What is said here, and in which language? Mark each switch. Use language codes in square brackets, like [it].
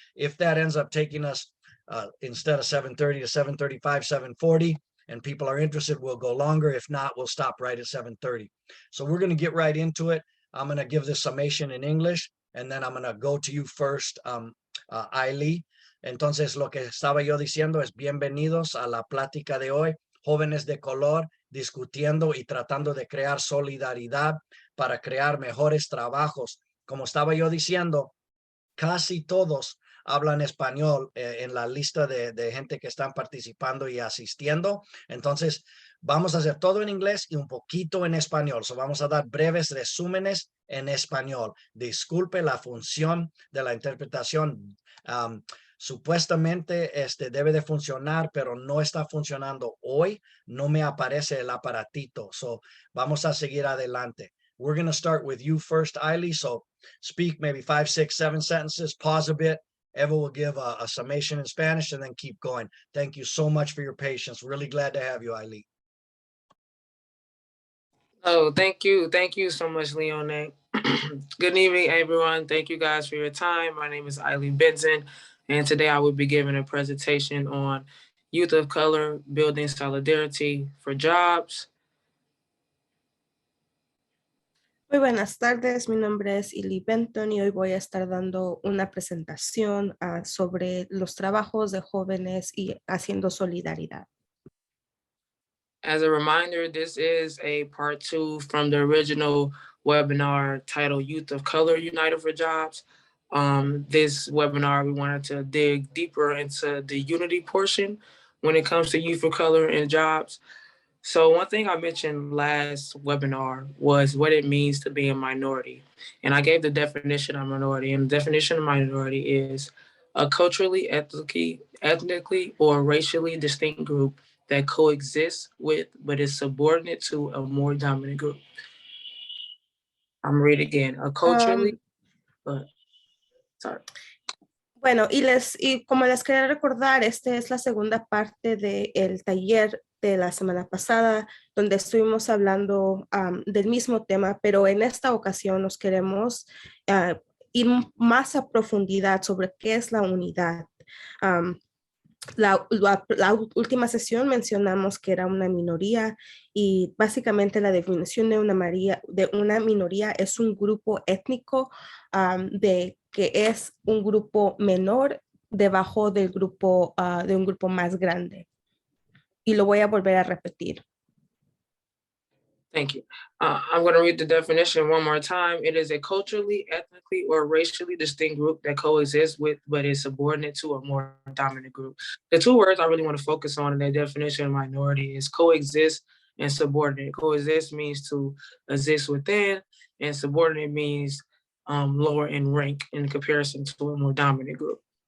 [en] If that ends up taking us instead of 7:30 to 7:35, 7:40, and people are interested, we'll go longer. If not, we'll stop right at 7:30. So we're going to get right into it. I'm going to give this summation in English, and then I'm going to go to you first, Illie. [es] Entonces, lo que estaba yo diciendo es bienvenidos a la plática de hoy, jóvenes de color discutiendo y tratando de crear solidaridad para crear mejores trabajos. Como estaba yo diciendo, casi todos hablan español en la lista de gente que están participando y asistiendo. Entonces, vamos a hacer todo en inglés y un poquito en español. So vamos a dar breves resúmenes en español. Disculpe la función de la interpretación. Supuestamente debe de funcionar, pero no está funcionando hoy. No me aparece el aparatito. So vamos a seguir adelante. [en] We're going to start with you first, Illie. So speak maybe 5, 6, 7 sentences, pause a bit. Eva will give a summation in Spanish and then keep going. Thank you so much for your patience. Really glad to have you, Illie. Oh, thank you. Thank you so much, Leone. Good evening, everyone. Thank you guys for your time. My name is Illie Benton, and today I will be giving a presentation on youth of color, building solidarity for jobs. [es] Muy buenas tardes, mi nombre es Illie Benton y hoy voy a estar dando una presentación sobre los trabajos de jóvenes y haciendo solidaridad. [en] As a reminder, this is a part 2 from the original webinar titled Youth of Color United for Jobs. This webinar, we wanted to dig deeper into the unity portion when it comes to youth of color and jobs. So one thing I mentioned last webinar was what it means to be a minority. And I gave the definition of minority. And the definition of minority is a culturally, ethnically, or racially distinct group that coexists with, but is subordinate to a more dominant group. I'm reading again, a culturally, sorry. [es] Bueno, y como les quería recordar, esta es la segunda parte del taller de la semana pasada, donde estuvimos hablando del mismo tema, pero en esta ocasión nos queremos ir más a profundidad sobre qué es la unidad. La última sesión mencionamos que era una minoría y básicamente la definición de una minoría es un grupo étnico que es un grupo menor debajo del grupo de un grupo más grande. Y lo voy a volver a repetir. [en] Thank you. I'm going to read the definition one more time. It is a culturally, ethnically, or racially distinct group that coexists with, but is subordinate to a more dominant group. The 2 words I really want to focus on in that definition of minority is coexist and subordinate. Coexist means to exist within, and subordinate means lower in rank in comparison to a more dominant group.